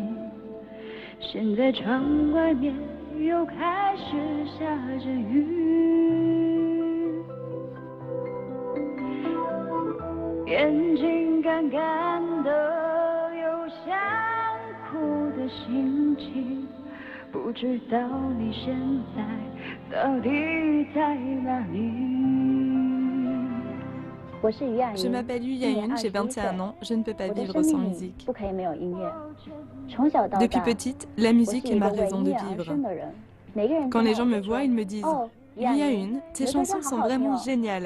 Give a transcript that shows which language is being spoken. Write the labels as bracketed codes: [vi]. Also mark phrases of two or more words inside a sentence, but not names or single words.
[zh] 现在窗外面又开始下着雨，眼睛干干的，有想哭的心情。不知道你现在到底在哪里。 [fr] Je m'appelle Yu Yayun, j'ai 21 ans, je ne peux pas vivre sans musique. Depuis petite, la musique est ma raison de vivre. Quand les gens me voient, ils me disent « Yu Yayun, tes chansons sont vraiment géniales !»